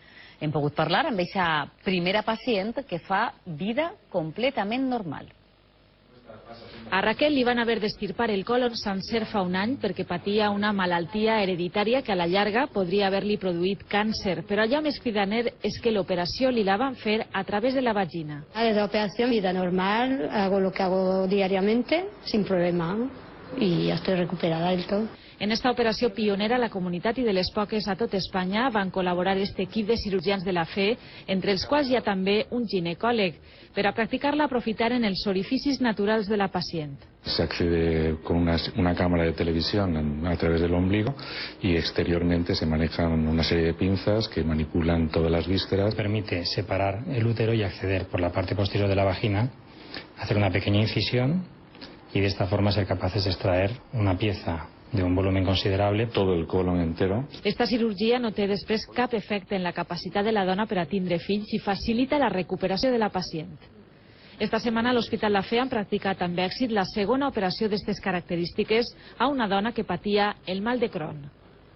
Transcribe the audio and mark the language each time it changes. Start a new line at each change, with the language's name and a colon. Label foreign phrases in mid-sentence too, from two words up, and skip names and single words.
Catalan: Hem pogut parlar amb aquesta primera pacient que fa vida completament normal. A Raquel li van haver d'extirpar el còlon sencer fa un any perquè patia una malaltia hereditària que a la llarga podria haver-li produït càncer. Però allò més cridaner és que l'operació li la van fer a través de la vagina.
Spanish: La operación, vida normal, hago lo que hago diariamente, sin problema, y ya estoy recuperada del todo.
Catalan: En esta operació pionera a la comunitat i de les poques a tot Espanya van col·laborar este equip de cirurgians de la Fe, entre els quals hi ha també un ginecòleg. Per a practicar-la aprofitaren els orificis naturals de la pacient.
Spanish: Se accede con una cámara de televisión a través del ombligo y exteriormente se manejan una serie de pinzas que manipulan todas las vísceras. Permite separar el útero y acceder por la parte posterior de la vagina, hacer una pequeña incisión y de esta forma ser capaces de extraer una pieza de un volumen considerable, todo el colon entero.
Catalan: Esta cirurgia no té després cap efecte en la capacitat de la dona per a tindre fills i facilita la recuperació de la pacient. Esta setmana a l'Hospital La Fe han practicat amb èxit la segona operació d'aquestes característiques a una dona que patia el mal de Crohn.